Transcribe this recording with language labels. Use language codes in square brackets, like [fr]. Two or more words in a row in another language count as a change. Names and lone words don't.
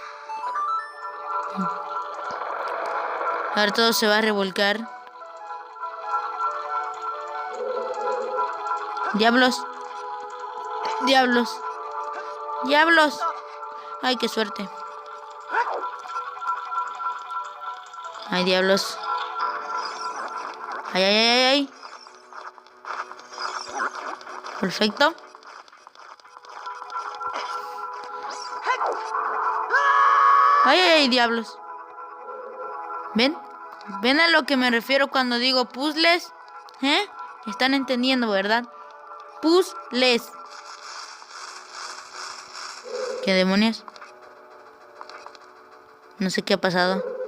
[es] Ahora todo se va a revolcar. Diablos. Diablos. Diablos. Ay, qué suerte. Ay, diablos. Ay, ay, ay, ay, ay. Perfecto. Ay, ay, ay, diablos. ¿Ven? ¿Ven a lo que me refiero cuando digo puzzles? ¿Eh? ¿Están entendiendo, verdad? Puzzles. ¿Qué demonios? No sé qué ha pasado.